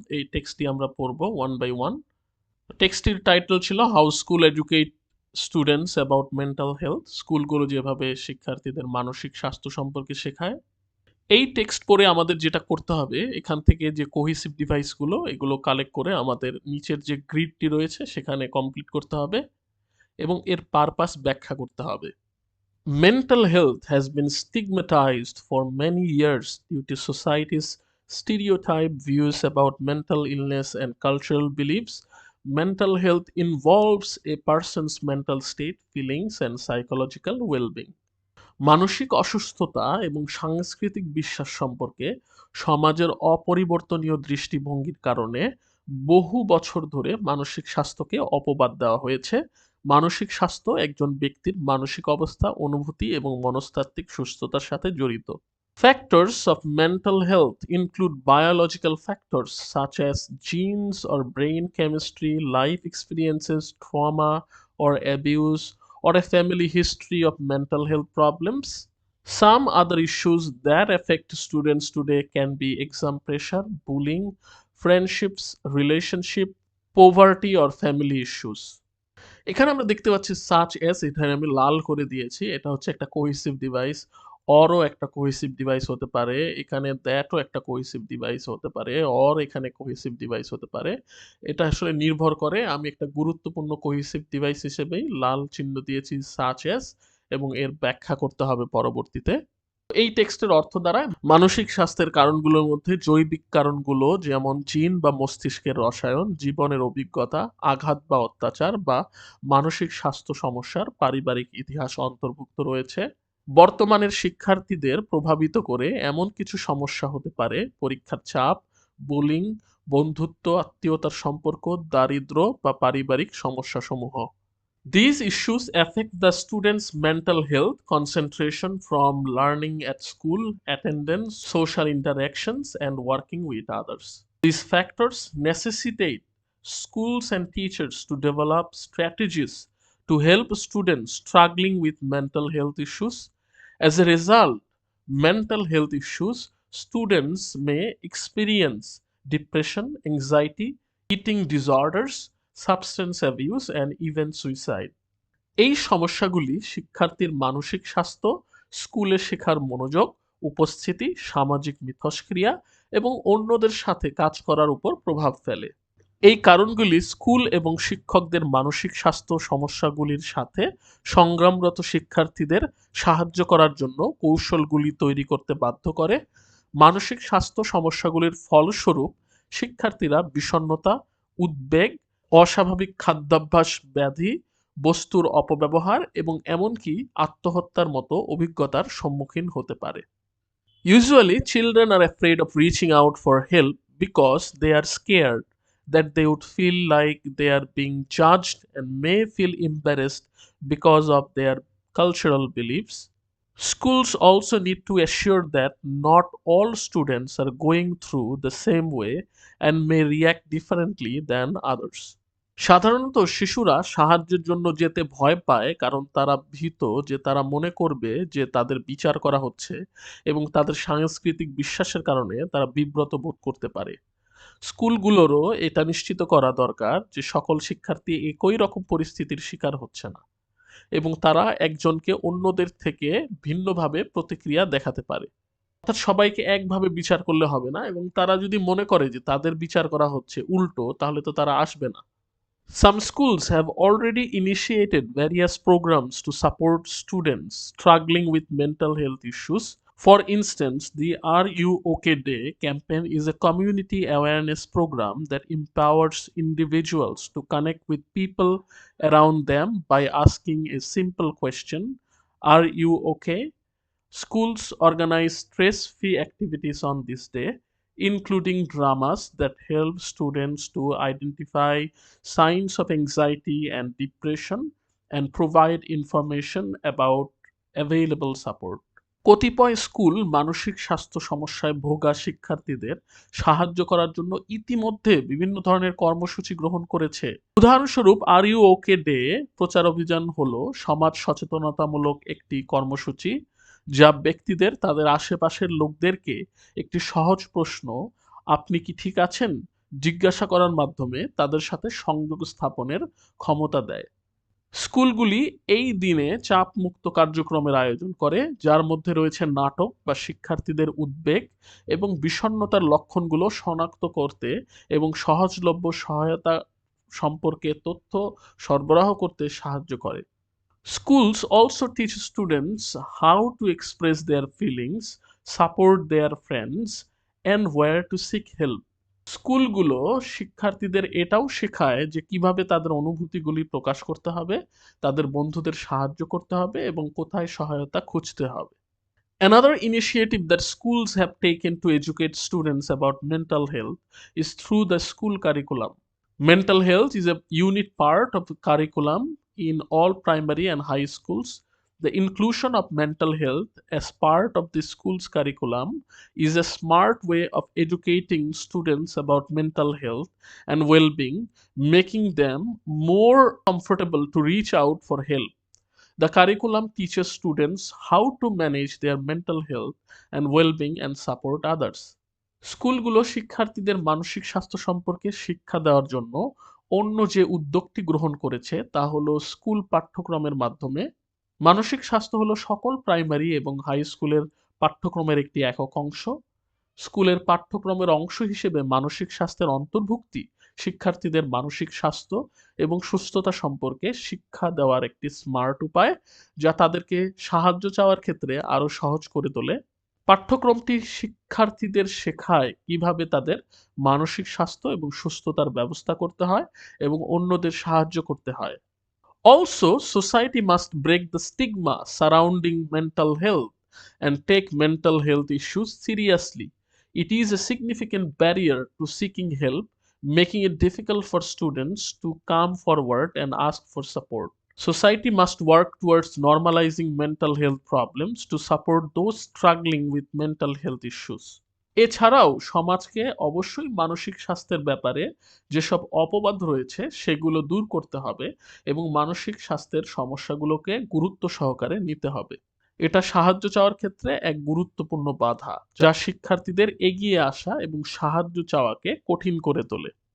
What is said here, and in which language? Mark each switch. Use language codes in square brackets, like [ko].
[bn] এই টেক্সটটি আমরা পড়বো ওয়ান বাই ওয়ান। টেক্সটির টাইটেল ছিল [en] how school educate students about mental health, [bn] স্কুলগুলো যেভাবে শিক্ষার্থীদের মানসিক স্বাস্থ্য সম্পর্কে শেখায়। এই টেক্সট পড়ে আমাদের যেটা করতে হবে, এখান থেকে যে কোহিসিভ ডিভাইসগুলো এগুলো কালেক্ট করে আমাদের নিচের যে গ্রিডটি রয়েছে সেখানে কমপ্লিট করতে হবে এবং এর পারপাস ব্যাখ্যা করতে হবে। [en] Mental health has been stigmatized for many years due to society's stereotype views about mental illness and cultural beliefs. Mental health involves a person's mental state, feelings, and psychological well being. [bn] মানসিক অসুস্থতা এবং সাংস্কৃতিক বিশ্বাস সম্পর্কে সমাজের অপরিবর্তনীয় দৃষ্টিভঙ্গির কারণে বহু বছর ধরে মানসিক স্বাস্থ্যকে অপবাদ দেওয়া হয়েছে। মানসিক স্বাস্থ্য একজন ব্যক্তির মানসিক অবস্থা, অনুভূতি এবং মনস্তাত্ত্বিক সুস্থতার সাথে জড়িত। [en] Factors of mental health include biological factors such as genes or brain chemistry, life experiences, trauma or abuse, or a family history of mental health problems. Some other issues that affect students today can be exam pressure, bullying, friendships, relationship, poverty, or family issues. [bn] এখানে আমরা দেখতে পাচ্ছি [en] such as, [bn] এখানে আমি লাল করে দিয়েছি, এটা হচ্ছে একটা কোহেসিভ ডিভাইস। অরও একটা কোহেসিভ ডিভাইস হতে পারে, এখানে দ্যাটও একটা কোহেসিভ ডিভাইস হতে পারে, অর এখানে কোহেসিভ ডিভাইস হতে পারে। এটা আসলে নির্ভর করে, আমি একটা গুরুত্বপূর্ণ কোহেসিভ ডিভাইস হিসেবেই লাল চিহ্ন দিয়েছি [en] such as [bn] এবং এর ব্যাখ্যা করতে হবে পরবর্তীতে। এই টেক্সটের অর্থ দ্বারায় মানসিক স্বাস্থ্যের কারণগুলোর মধ্যে জৈবিক কারণগুলো যেমন জিন বা মস্তিষ্কের রসায়ন, জীবনের অভিজ্ঞতা, আঘাত বা অত্যাচার বা মানসিক স্বাস্থ্য সমস্যার পারিবারিক ইতিহাস অন্তর্ভুক্ত রয়েছে। বর্তমানের শিক্ষার্থীদের প্রভাবিত করে এমন কিছু সমস্যা হতে পারে পরীক্ষার চাপ, বুলিং, বন্ধুত্ব, আত্মীয়তার সম্পর্ক, দারিদ্র্য বা পারিবারিক সমস্যাসমূহ। [en] These issues affect the student's mental health, concentration from learning at school, attendance, social interactions, and working with others. These factors necessitate schools and teachers to develop strategies to help students struggling with mental health issues. As a result, mental health issues students may experience depression, anxiety, eating disorders, substance abuse and even suicide. [bn] এই সমস্যাগুলি শিক্ষার্থীর মানসিক স্বাস্থ্য, স্কুলে শেখার মনোযোগ, উপস্থিতি, সামাজিক মিথস্ক্রিয়া এবং অন্যদের সাথে কাজ করার উপর প্রভাব ফেলে। এই কারণগুলি স্কুল এবং শিক্ষকদের মানসিক স্বাস্থ্য সমস্যাগুলির সাথে সংগ্রামরত শিক্ষার্থীদের সাহায্য করার জন্য কৌশলগুলি তৈরি করতে বাধ্য করে। মানসিক স্বাস্থ্য সমস্যাগুলির ফলস্বরূপ শিক্ষার্থীরা বিষণ্ণতা, উদ্বেগ, অস্বাভাবিক খাদ্যাভ্যাস, ব্যাধি, বস্তুর অপব্যবহার এবং এমনকি আত্মহত্যার মতো অভিজ্ঞতার সম্মুখীন হতে পারে। [en] Usually, children are afraid of reaching out for help because they are scared that they would feel like they are being judged and may feel embarrassed because of their cultural beliefs. Schools also need to assure that not all students are going through the same way and may react differently than others. [bn] সাধারণত শিশুরা সাহায্যের জন্য যেতে ভয় পায় কারণ তারা ভীত যে তারা মনে করবে যে তাদের বিচার করা হচ্ছে এবং তাদের সাংস্কৃতিক বিশ্বাসের কারণে তারা বিব্রত বোধ করতে পারে। স্কুলগুলোরও এটা নিশ্চিত করা দরকার যে সকল শিক্ষার্থী একই রকম পরিস্থিতির শিকার হচ্ছে না এবং তারা একজনকে অন্যদের থেকে ভিন্নভাবে প্রতিক্রিয়া দেখাতে পারে। অর্থাৎ সবাইকে একভাবে বিচার করলে হবে না এবং তারা যদি মনে করে যে তাদের বিচার করা হচ্ছে উল্টো, তাহলে তো তারা আসবে না। [en] Some schools have already initiated various programs to support students struggling with mental health issues. For instance, the Are You OK Day campaign is a community awareness program that empowers individuals to connect with people around them by asking a simple question: Are you okay? Schools organize stress-free activities on this day, including dramas that help students to identify signs of anxiety and depression and provide information about available support. [bn] কতিপয় school মানসিক স্বাস্থ্য সমস্যায় ভোগা শিক্ষার্থীদের সাহায্য করার জন্য ইতিমধ্যে বিভিন্ন ধরনের কর্মসূচি গ্রহণ করেছে। উদাহরণস্বরূপ আর ইউ ওকে ডে প্রচার অভিযান হলো সমাজ সচেতনতামূলক একটি কর্মসূচি যা ব্যক্তিদের তাদের আশেপাশের লোকদেরকে একটি সহজ প্রশ্ন, আপনি কি ঠিক আছেন, জিজ্ঞাসা করার মাধ্যমে তাদের সাথে সংযোগ স্থাপনের ক্ষমতা দেয়। স্কুলগুলি এই দিনে চাপ মুক্ত কার্যক্রমের আয়োজন করে যার মধ্যে রয়েছে নাটক বা শিক্ষার্থীদের উদ্বেগ এবং বিষণ্ণতার লক্ষণগুলো শনাক্ত করতে এবং সহজলভ্য সহায়তা সম্পর্কে তথ্য সরবরাহ করতে সাহায্য করে। [en] Schools also teach students how to express their feelings, support their friends, and where to seek help. [bn] স্কুলগুলো শিক্ষার্থীদের এটাও শেখায় যে কিভাবে তাদের অনুভূতিগুলি প্রকাশ করতে হবে, তাদের বন্ধুদের সাহায্য করতে হবে এবং কোথায় সহায়তা খুঁজতে হবে। [en] Another initiative that schools have taken to educate students about mental health is through the school curriculum. Mental health is a unit part of the curriculum in all primary and high schools. The inclusion of mental health as part of the school's curriculum is a smart way of educating students about mental health and well-being, making them more comfortable to reach out for help. The curriculum teaches students how to manage their mental health and well-being and support others. [bn] স্কুলগুলো শিক্ষার্থীদের মানসিক স্বাস্থ্য সম্পর্কে শিক্ষা দেওয়ার জন্য অন্য যে উদ্যোগটি গ্রহণ করেছে তা হলো স্কুল পাঠ্যক্রমের মাধ্যমে। মানসিক স্বাস্থ্য হলো সকল প্রাইমারি এবং হাই স্কুলের পাঠ্যক্রমের একটি একক অংশ। স্কুলের পাঠ্যক্রমের অংশ হিসেবে মানসিক স্বাস্থ্যের অন্তর্ভুক্তি শিক্ষার্থীদের মানসিক স্বাস্থ্য এবং সুস্থতা সম্পর্কে শিক্ষা দেওয়ার একটি স্মার্ট উপায় যা তাদেরকে সাহায্য চাওয়ার ক্ষেত্রে আরো সহজ করে তোলে। পাঠ্যক্রমটি শিক্ষার্থীদের শেখায় কিভাবে তাদের মানসিক স্বাস্থ্য এবং সুস্থতার ব্যবস্থা করতে হয় এবং অন্যদের সাহায্য করতে হয়। [en] Also, society must break the stigma surrounding mental health and take mental health issues seriously. It is a significant barrier to seeking help, making it difficult for students to come forward and ask for support. Society must work towards normalizing mental health problems to support those struggling with mental health issues. [bn] এছাড়াও সমাজকে অবশ্যই মানসিক স্বাস্থ্যের ব্যাপারে যেসব অপবাদ রয়েছে সেগুলো দূর করতে হবে এবং মানসিক স্বাস্থ্যের সমস্যাগুলোকে গুরুত্ব সহকারে নিতে হবে। এটা সাহায্য চাওয়ার ক্ষেত্রে এক গুরুত্বপূর্ণ বাধা, যা শিক্ষার্থীদের এগিয়ে আসা এবং সাহায্য চাওয়াকে কঠিন করে তোলে।